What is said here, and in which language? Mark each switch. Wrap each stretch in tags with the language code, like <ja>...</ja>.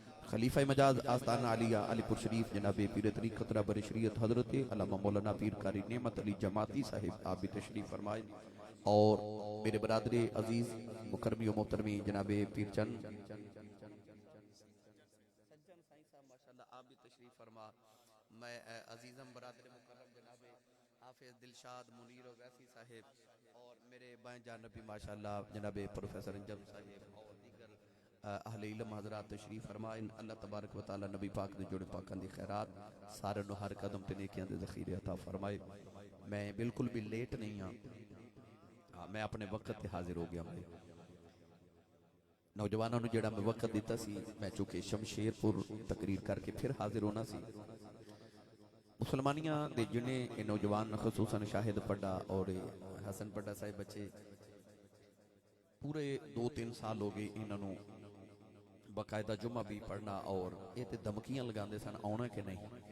<ur>خلیفہ مجاز آستانہ علیہ علی پور شریف جناب پیر طریقت رہبر شریعت حضرت علامہ مولانا پیر قاری نعمت علی جماعتی صاحب آپ بھی تشریف فرمائے اور میرے برادر عزیز مکرمی و محترمی جناب پیر چند آپ بھی تشریف فرما. میں عزیزم برادر مکرم جناب حافظ دلشاد منیر و ویسی صاحب اور میرے بائیں جانبی ماشاءاللہ جناب پروفیسر انجم صاحب اور دیگر اہل علم حضرات تشریف فرمائیں.</ur> <pa>اللہ تبارک و تعالی نبی پاک دے جوڑے پاکان دی خیرات سارے نو ہر قدم تے نیکیاں دے ذخیرے عطا فرمائے. میں بالکل بھی لیٹ نہیں ہاں, میں اپنے وقت تے حاضر ہو گیا. میں نوجوانوں نے جڑا میں وقت دیتا سی میں چونکہ شمشیر پور تقریر کر کے پھر حاضر ہونا سی. مسلمانیاں دے جنے نوجوان خصوصاً شاہد پڑھا اور حسن پڑھا صاحب بچے پورے 2-3 سال ہو گئے انہوں باقاعدہ جمعہ بھی پڑھنا اور یہ تے دھمکیاں لگاندے سن آنا کہ نہیں.</pa>